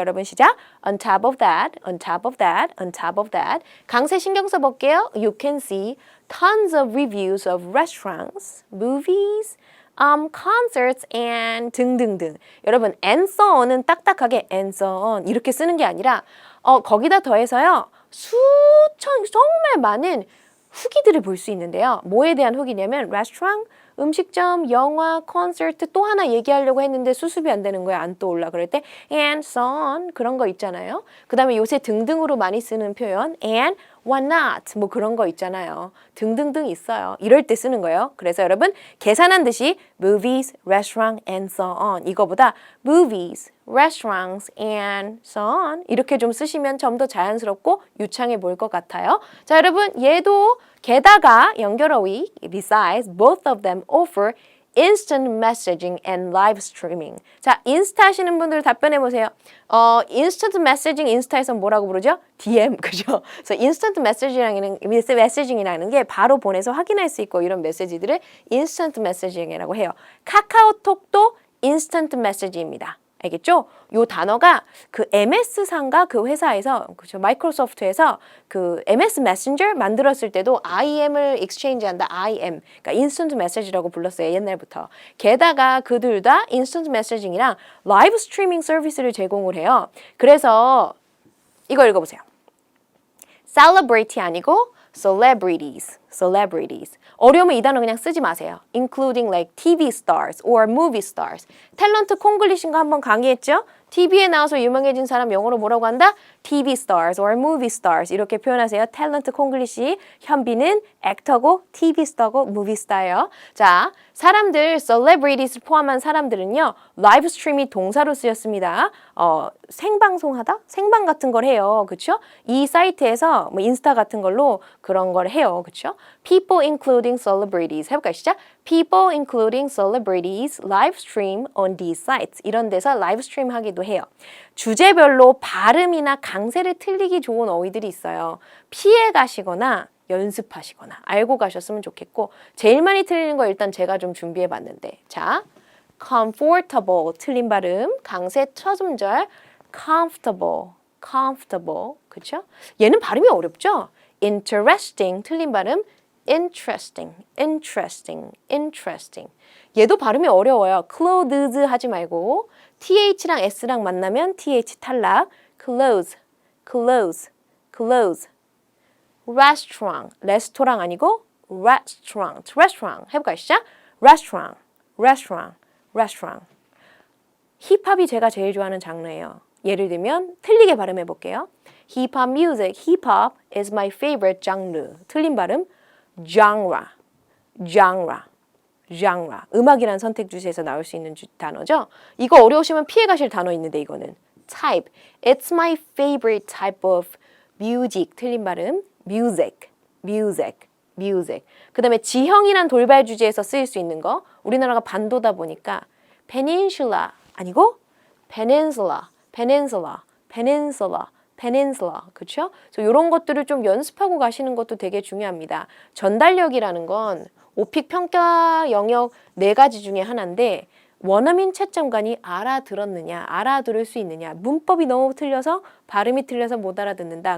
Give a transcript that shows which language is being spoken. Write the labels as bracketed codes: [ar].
[ko] 여러분 시작. [en] On top of that, on top of that, on top of that. [ko] 강세 신경 써볼게요. [en] You can see tons of reviews of restaurants, movies, concerts and [ko] 등등등. 여러분, [en] and so on [ko] 은 딱딱하게 and so on 이렇게 쓰는 게 아니라 거기다 더해서요. 수천 정말 많은 후기들을 볼 수 있는데요. 뭐에 대한 후기냐면 레스토랑, 음식점, 영화, 콘서트 또 하나 얘기하려고 했는데 수습이 안 되는 거야. 안 떠올라. 그럴 때 [en] and so on [ko] 그런 거 있잖아요. 그 다음에 요새 등등으로 많이 쓰는 표현 [en] and why not [ko] 뭐 그런 거 있잖아요. 등등등 있어요. 이럴 때 쓰는 거예요. 그래서 여러분 계산한 듯이 [en] movies, restaurant and so on [ko] 이거보다 [en] movies, restaurants and so on [ko] 이렇게 좀 쓰시면 좀 더 자연스럽고 유창해 보일 것 같아요. 자, 여러분 얘도 게다가 연결어휘 [en] besides both of them offer instant messaging and live streaming. [ko] 자, 인스타 하시는 분들 답변해 보세요. instant messaging 인스타에서 뭐라고 부르죠? DM, 그죠? 그래서 instant messaging이라는 게 바로 보내서 확인할 수 있고 이런 메시지들을 instant messaging이라고 해요. 카카오톡도 instant messaging입니다. 알겠죠? 요 단어가 그 MS상가 그 회사에서 그죠? 마이크로소프트에서 그 MS 메신저 만들었을 때도 IM을 exchange한다. IM. 그러니까 인스턴트 메시지라고 불렀어요. 옛날부터. 게다가 그들 다 인스턴트 메시징이랑 라이브 스트리밍 서비스를 제공을 해요. 그래서 이거 읽어보세요. [en] celebrity [ko] 아니고 [en] celebrities. celebrities. [ko] 어려우면 이 단어 그냥 쓰지 마세요. [en] including like TV stars or movie stars. [ko] 탤런트 콩글리시인 거 한번 강의했죠? TV에 나와서 유명해진 사람 영어로 뭐라고 한다? [en] TV stars or movie stars [ko] 이렇게 표현하세요. 탤런트 콩글리시 현비는 액터고 TV 스타고 무비 스타예요. 자, 사람들 celebrities 포함한 사람들은요. 라이브 스트림이 동사로 쓰였습니다. 생방송하다? 생방 같은 걸 해요. 그렇죠? 이 사이트에서 뭐 인스타 같은 걸로 그런 걸 해요. 그렇죠? [en] People including celebrities [ko] 해볼까요? 시작. [en] People including celebrities live stream on these sites. [ko] 이런 데서 라이브 스트림 하기도 해요. 주제별로 발음이나 강세를 틀리기 좋은 어휘들이 있어요. 피해 가시거나 연습하시거나 알고 가셨으면 좋겠고 제일 많이 틀리는 거 일단 제가 좀 준비해 봤는데 자, comfortable 틀린 발음 강세 첫 음절 comfortable, comfortable 그쵸? 얘는 발음이 어렵죠? interesting 틀린 발음 interesting, interesting, interesting 얘도 발음이 어려워요. clothes 하지 말고 TH랑 S랑 만나면 TH 탈락 close, close, close restaurant, 레스토랑 아니고 restaurant, restaurant 해볼까요? 시작 restaurant, restaurant, restaurant 힙합이 제가 제일 좋아하는 장르예요. 예를 들면 틀리게 발음해 볼게요. [en] 힙합 music, 힙합 is my favorite genre. [ko] 틀린 발음 [en] genre, genre, genre. [ko] 음악이라는 선택 주제에서 나올 수 있는 단어죠. 이거 어려우시면 피해 가실 단어 있는데 이거는 type. [en] It's my favorite type of music. [ko] 틀린 발음 [en] music, music, music. [ko] 그 다음에 지형이란 돌발 주제에서 쓰일 수 있는 거. 우리나라가 반도다 보니까 peninsula 아니고 peninsula, peninsula, peninsula, peninsula. 그렇죠? 그래서 이런 것들을 좀 연습하고 가시는 것도 되게 중요합니다. 전달력이라는 건 오픽 평가 영역 4가지 중에 하나인데 원어민 채점관이 알아들었느냐, 알아들을 수 있느냐, 문법이 너무 틀려서 발음이 틀려서 못 알아듣는다.